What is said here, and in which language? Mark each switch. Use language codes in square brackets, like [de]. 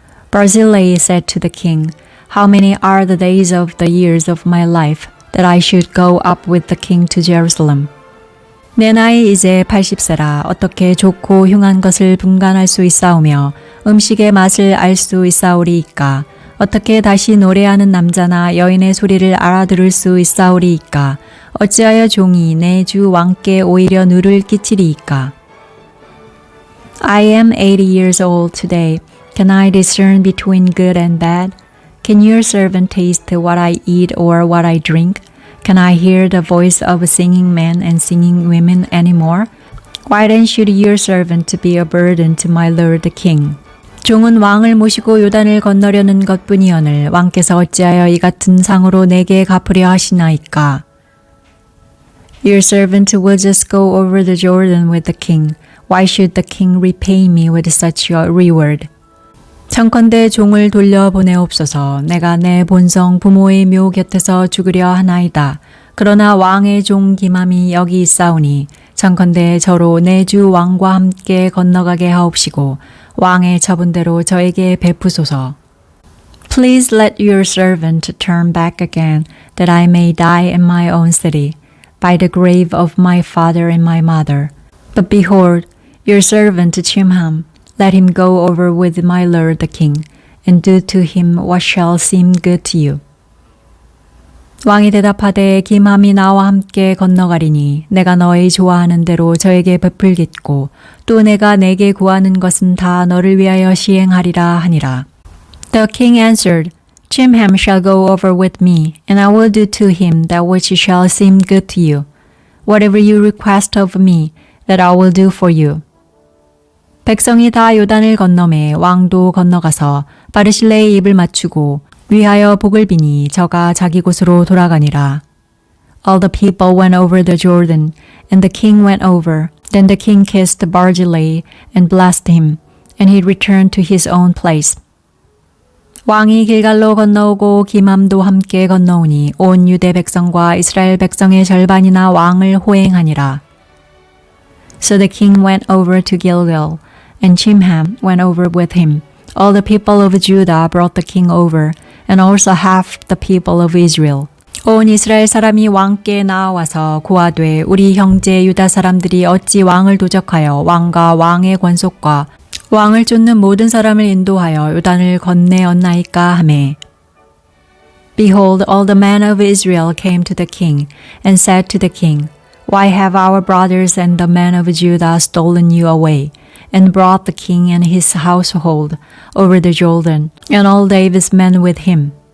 [en] Barzillai said to the king, How many are the days of the years of my life that I should go up with the king to Jerusalem? [ko] 내 나이 이제 80세라 어떻게 좋고 흉한 것을 분간할 수 있사오며 음식의 맛을 알 수 있사오리이까? 어떻게 다시 노래하는 남자나 여인의 소리를 알아들을 수 있사오리이까? 어찌하여 종이 내 주 왕께 오히려 누를 끼치리이까? [en] I am 80 years old today. Can I discern between good and bad? Can your servant taste what I eat or what I drink? Can I hear the voice of singing men and singing women anymore? Why then should your servant be a burden to my lord the king? [ko] 종은 왕을 모시고 요단을 건너려는 것뿐이오늘 왕께서 어찌하여 이 같은 상으로 내게 갚으려 하시나이까? [en] Your servant will just go over the Jordan with the king. Why should the king repay me with such a reward? [ko] 청컨대 종을 돌려보내옵소서. 내가 내 본성 부모의 묘 곁에서 죽으려 하나이다. 그러나 왕의 종 기맘이 여기 있사오니 청컨대 저로 내 주 왕과 함께 건너가게 하옵시고 왕의 처분대로 저에게 베푸소서. [en] Please let your servant turn back again, that I may die in my own city, by the grave of my father and my mother. But behold, your servant Chimham, let him go over with my lord the king, and do to him what shall seem good to you. [ko] 왕이 대답하되 김함이 나와 함께 건너가리니 내가 너의 좋아하는 대로 저에게 베풀겠고 또 내가 내게 구하는 것은 다 너를 위하여 시행하리라 하니라. [en] The king answered, Chimham shall go over with me, and I will do to him that which shall seem good to you. Whatever you request of me, that I will do for you. [ko] 백성이 다 요단을 건너매 왕도 건너가서 바르실레의 입을 맞추고 위하여 복을 비니 저가 자기 곳으로 돌아가니라. [en] All the people went over the Jordan, and the king went over. Then the king kissed Barzillai and blessed him, and he returned to his own place. [ko] 왕이 길갈로 건너오고 기맘도 함께 건너오니 온 유대 백성과 이스라엘 백성의 절반이나 왕을 호행하니라. [en] So the king went over to Gilgal, and Chimham went over with him. All the people of Judah brought the king over, and also half the people of Israel. [ko] 온 이스라엘 사람이 왕께 나와서 고하되 우리 형제 유다 사람들이 어찌 왕을 도적하여 왕과 왕의 권속과 왕을 쫓는 모든 사람을 인도하여 요단을 건네었나이까 하매 [en] Behold, all the men of Israel came to the king and said to the king, Why have our brothers and the men of Judah stolen you away and brought the king and his household over the Jordan and all David's men with him?